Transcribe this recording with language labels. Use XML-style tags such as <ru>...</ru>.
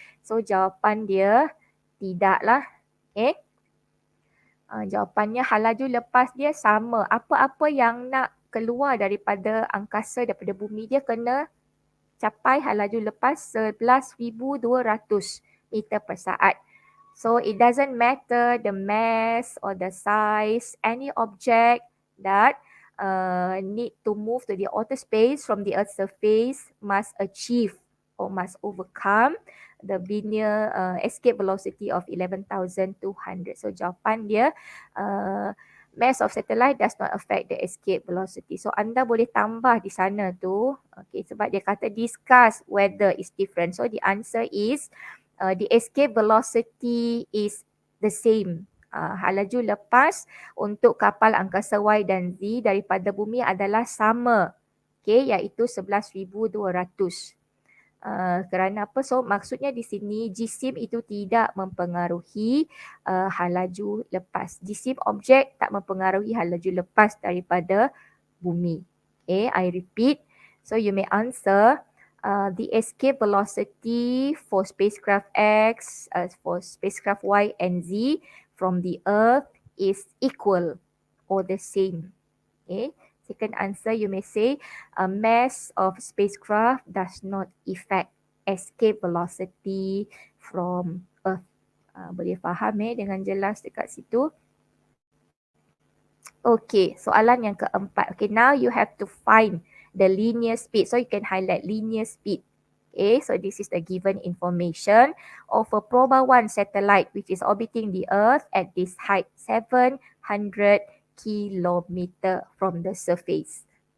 <ms>So jawapan dia tidaklah. Okay. Jawapannya hal laju lepas dia sama. Apa-apa yang nak keluar daripada angkasa, daripada bumi, dia kena capai hal laju lepas 11,200 meter per saat.</ms> <en>So it doesn't matter the mass or the size, any object that need to move to the outer space from the Earth's surface must achieve or must overcome the linear escape velocity of 11,200. So</en> <ms>jawapan dia</ms> <en>mass of satellite does not affect the escape velocity.</en> <ms>So anda boleh tambah di sana tu, okay, sebab dia kata</ms> <en>discuss whether it's different. So the answer is the escape velocity is the same.</en> <ms>Hal laju lepas untuk kapal angkasa Y dan Z daripada bumi adalah sama, okay, iaitu 11,200. Kerana apa? So maksudnya di sini jisim itu tidak mempengaruhi hal laju lepas. Jisim objek tak mempengaruhi hal laju lepas daripada bumi.</ms> <en>Okay, I repeat. So you may answer the escape velocity for spacecraft X, for spacecraft Y and Z from the Earth is equal or the same. Okay. Second answer, you may say mass of spacecraft does not affect escape velocity from Earth.</en> <ms>Boleh faham dengan jelas dekat situ. Okay, soalan yang keempat.</ms> <en>Okay, now you have to find the linear speed. So you can highlight linear speed. Okay, so this is the given information of a Proba 1 satellite which is orbiting the Earth at this height 700 kilometer from the surface.</en>